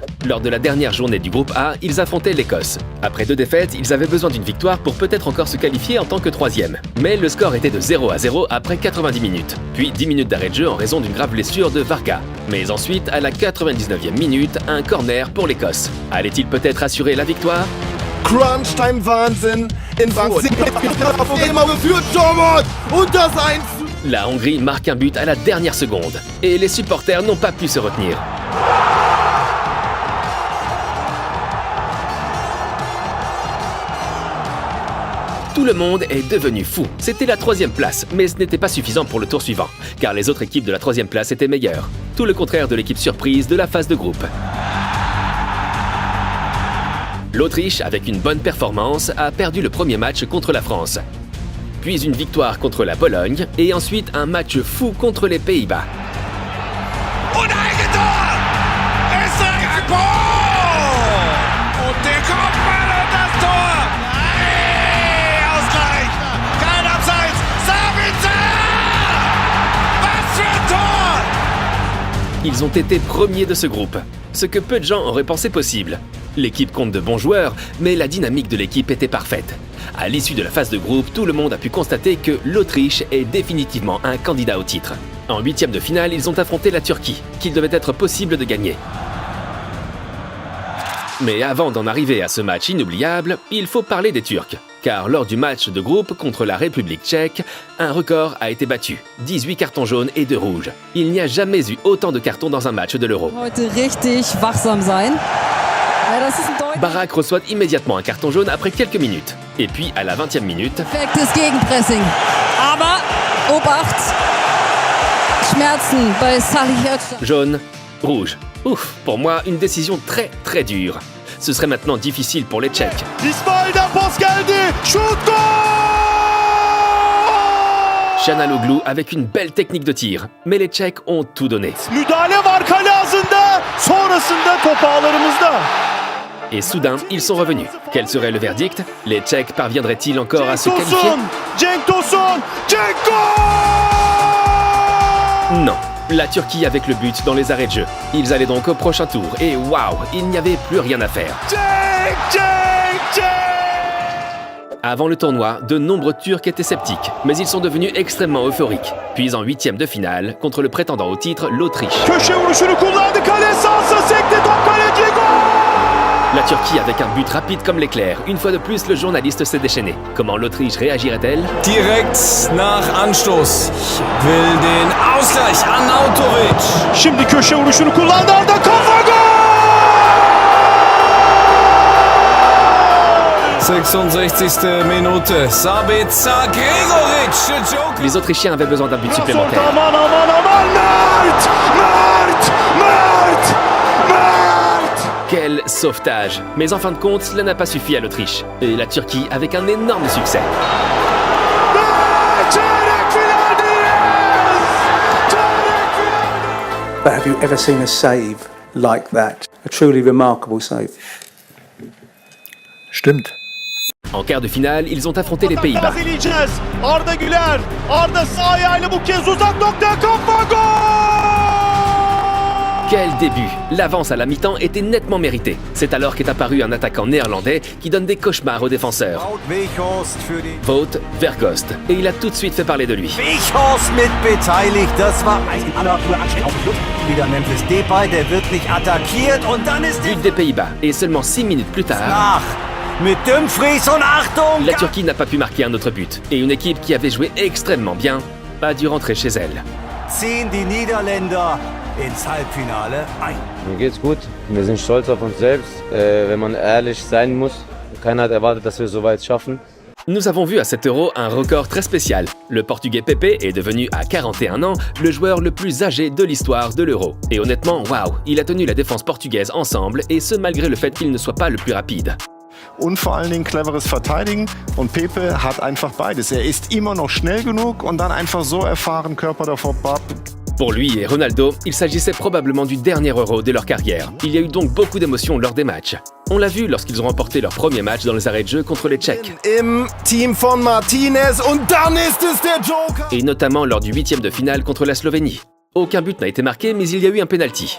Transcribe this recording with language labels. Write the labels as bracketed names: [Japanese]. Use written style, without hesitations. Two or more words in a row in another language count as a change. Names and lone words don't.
[French] Lors de la dernière journée du groupe A, ils affrontaient l'Écosse. Après 2 défaites, ils avaient besoin d'une victoire pour peut-être encore se qualifier en tant que 3e. Mais le score était de 0-0 après 90 minutes. Puis 10 minutes d'arrêt de jeu en raison d'une grave blessure de Varga. Mais ensuite, à la 99e minute, un corner pour l'Écosse. Allait-il peut-être assurer la victoire ? [English] Crunch Time [German] Wahnsinn. In Frankfurt immer geführt, Torwart. Und das 1. [French] La Hongrie marque un but à la dernière seconde. Et les supporters n'ont pas pu se retenir. Tout le monde est devenu fou. C'était la 3e place, mais ce n'était pas suffisant pour le tour suivant, car les autres équipes de la 3e place étaient meilleures. Tout le contraire de l'équipe surprise de la phase de groupe. L'Autriche, avec une bonne performance, a perdu le premier match contre la France. Puis une victoire contre la Pologne, et ensuite un match fou contre les Pays-Bas. [German] Und Eigentor! Österreich ein Tor! Und der Kopfball und das Tor! Nein! Ausgleich! Kein Abseits! Sabitzer! Was für ein Tor! [French] Ils ont été premiers de ce groupe, ce que peu de gens auraient pensé possible. L'équipe compte de bons joueurs, mais la dynamique de l'équipe était parfaite. À l'issue de la phase de groupe, tout le monde a pu constater que l'Autriche est définitivement un candidat au titre. En 8e de finale, ils ont affronté la Turquie, qu'il devait être possible de gagner. Mais avant d'en arriver à ce match inoubliable, il faut parler des Turcs. Car lors du match de groupe contre la République tchèque, un record a été battu. 18 cartons jaunes et 2 rouges. Il n'y a jamais eu autant de cartons dans un match de l'Euro. [German] Heute richtig wachsam sein. [French] Barak reçoit immédiatement un carton jaune après quelques minutes. Et puis, à la 20e minute... [German] Perfektes Gegenpressing. Aber, Obacht, Schmerzen bei Salihirtsch. [French] Jaune, rouge. Ouf, pour moi, une décision très dure. Ce serait maintenant difficile pour les Tchèques. [English] Ismail Pascaldi, shoot goal! [French] Çalhanoğlu avec une belle technique de tir. Mais les Tchèques ont tout donné. [Turkish] Müdahale var kale ağzında. Sonrasında top ağlarımızda. [French] Et soudain, ils sont revenus. Quel serait le verdict? Les Tchèques parviendraient-ils encore à se qualifier? Cenk Tosun, Non. La Turquie avec le but dans les arrêts de jeu. Ils allaient donc au prochain tour et waouh, il n'y avait plus rien à faire. Avant le tournoi, de nombreux Turcs étaient sceptiques, mais ils sont devenus extrêmement euphoriques. Puis en huitième de finale, contre le prétendant au titre, l'Autriche. La Turquie avec un but rapide comme l'éclair. Une fois de plus, le journaliste s'est déchaîné. Comment l'Autriche réagirait-elle? [German] Direkt nach Anstoß. Will den Ausgleich an Autovic. [Turkish] Şimdi köşe vuruşunu kullandı. Arda kafa gol! [German] 66. Minute. Sabitzer Gregoritsch. Joker. [French] Les Autrichiens avaient besoin d'un but supplémentaire. [Turkish] Aman aman aman Mert! [French] Quel sauvetage! Mais en fin de compte, cela n'a pas suffi à l'Autriche. Et la Turquie avec un énorme succès. [English] But have you ever seen a save like that? A truly remarkable save. [German] Stimmt. [French] En quart de finale, ils ont affronté les Pays-Bas. Arda Güler. [Turkish] Arda sağ ayağıyla bu kez uzak noktaya kafa gol! [French] Quel début! L'avance à la mi-temps était nettement méritée. C'est alors qu'est apparu un attaquant néerlandais qui donne des cauchemars aux défenseurs. Wout Weghorst. Et il a tout de suite fait parler de lui. [German] Weghorst mit beteiligt, das war wieder Memphis Depay, der wirklich attackiert und dann ist [French] But des Pays-Bas. Et seulement 6 minutes plus tard, [German] mit Dumfries und Achtung! [French] la Turquie n'a pas pu marquer un autre but. Et une équipe qui avait joué extrêmement bien a dû rentrer chez elle. [German] Ziehen die Niederländer ins Halbfinale ein. Mir geht's gut. Wir sind stolz auf uns selbst. Wenn man ehrlich sein muss, keiner hat erwartet, dass wir so weit schaffen. [French] Nous avons vu à cet Euro un record très spécial. Le Portugais Pepe est devenu à 41 ans le joueur le plus âgé de l'histoire de l'Euro. Et honnêtement, waouh, il a tenu la défense portugaise ensemble et ce malgré le fait qu'il ne soit pas le plus rapide. [German] Und vor allen Dingen cleveres Verteidigen. Und Pepe hat einfach beides. Er ist immer noch schnell genug und dann einfach so erfahren, Körper davor. [French] Pour lui et Ronaldo, il s'agissait probablement du dernier Euro de leur carrière. Il y a eu donc beaucoup d'émotions lors des matchs. On l'a vu lorsqu'ils ont remporté leur premier match dans les arrêts de jeu contre les Tchèques. [German] Im Team von Martinez und dann ist es der Joker. [French] Et notamment lors du huitième de finale contre la Slovénie. Aucun but n'a été marqué, mais il y a eu un penalty.